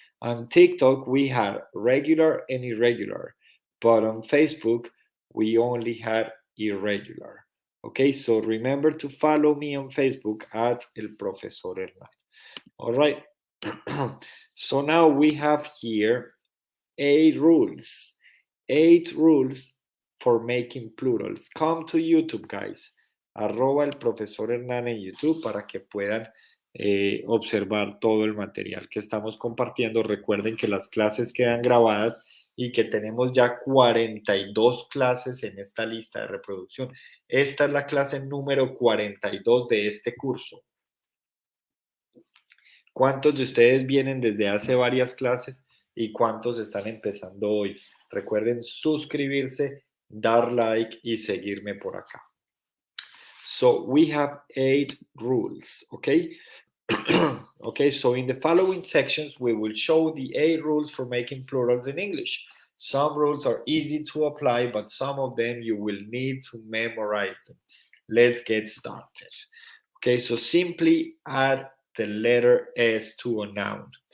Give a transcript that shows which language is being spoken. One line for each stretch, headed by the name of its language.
English: On TikTok, we had regular and irregular, but on Facebook, we only had irregular. Okay, so remember to follow me on Facebook at El Profesor Hernán. All right. So now we have here 8 rules. 8 rules for making plurals. Come to YouTube, guys.
Spanish: Arroba el profesor Hernán en YouTube para que puedan observar todo el material que estamos compartiendo. Recuerden que las clases quedan grabadas y que tenemos ya 42 clases en esta lista de reproducción. Esta es la clase número 42 de este curso. ¿Cuántos de ustedes vienen desde hace varias clases y cuántos están empezando hoy? Recuerden suscribirse, dar like y seguirme por acá.
English: So we have 8 rules, okay? Okay, so in the following sections, we will show the 8 rules for making plurals in English. Some rules are easy to apply, but some of them you will need to memorize them. Let's get started. Okay, so simply add the letter S to a noun.